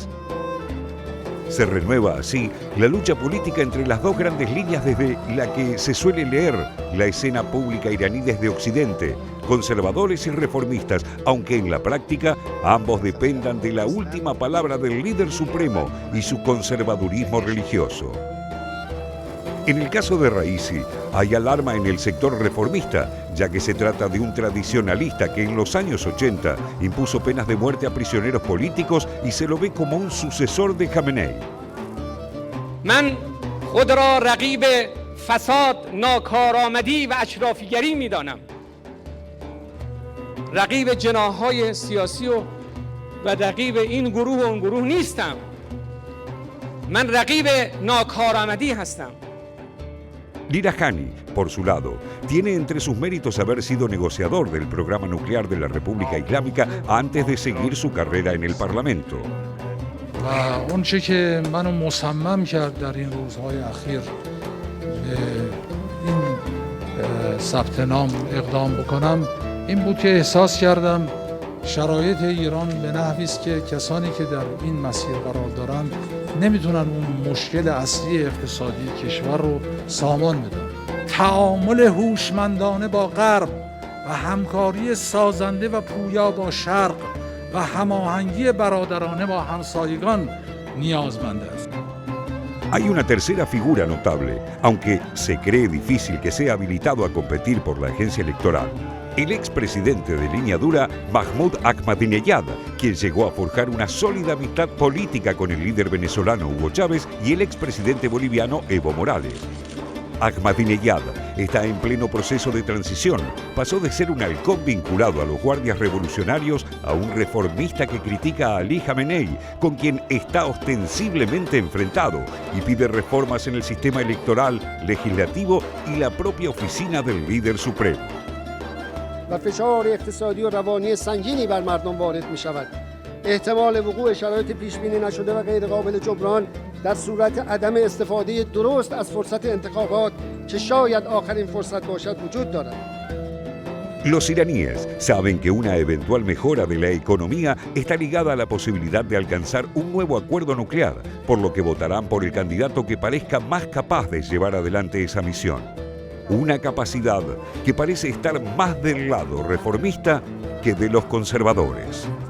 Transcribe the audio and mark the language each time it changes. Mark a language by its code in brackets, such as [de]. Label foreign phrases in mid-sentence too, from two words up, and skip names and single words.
[es] Se renueva así la lucha política entre las 2 grandes líneas desde la que se suele leer la escena pública iraní desde Occidente, conservadores y reformistas, aunque en la práctica ambos dependan de la última palabra del líder supremo y su conservadurismo religioso. En el caso de Raisi, hay alarma en el sector reformista, ya que se trata de un tradicionalista que en los años 80 impuso penas de muerte a prisioneros políticos y se lo ve como un sucesor de Khamenei. [fa] من خود را رقیب فساد، ناکارآمدی و اشرافیگری می‌دانم. رقیب جناح‌های سیاسی و رقیب این گروه و اون گروه نیستم. من رقیب ناکارآمدی هستم. [es] Larijani, por su lado, tiene entre sus méritos haber sido negociador del programa nuclear de la República Islámica antes de seguir su carrera en el Parlamento. [fa] و اون چه که منو مصمم کرد در این روزهای اخیر به این ثبت نام اقدام بکنم این بود که احساس کردم شرایط ایران به نحوی است که کسانی که در این مسیر قرار دارند نمیتونن اون مشکل اصلی اقتصادی کشور رو سامان بدن. تعامل هوشمندانه با غرب و همکاری سازنده و پویا با شرق و هماهنگی برادرانه با همسایگان نیازمند است. [es] Hay una tercera figura notable, aunque se cree difícil que sea habilitado a competir por la agencia electoral. El expresidente de línea dura, Mahmoud Ahmadinejad, quien llegó a forjar una sólida amistad política con el líder venezolano Hugo Chávez y el expresidente boliviano Evo Morales. Ahmadinejad está en pleno proceso de transición. Pasó de ser un halcón vinculado a los guardias revolucionarios a un reformista que critica a Ali Khamenei, con quien está ostensiblemente enfrentado, y pide reformas en el sistema electoral, legislativo y la propia oficina del líder supremo. [fa] و فشار اقتصادی و روانی سنگینی بر مردم وارد می شود. احتمال وقوع شرایط پیش بینی نشده و غیر قابل جبران در صورت عدم استفاده درست از فرصت انتخابات که شاید آخرین فرصت باشد وجود دارد. [es] Los iraníes saben que una eventual mejora de la economía está ligada a la posibilidad de alcanzar un nuevo acuerdo nuclear, por lo que votarán por el candidato que parezca más capaz de llevar adelante esa misión. Una capacidad que parece estar más del lado reformista que de los conservadores.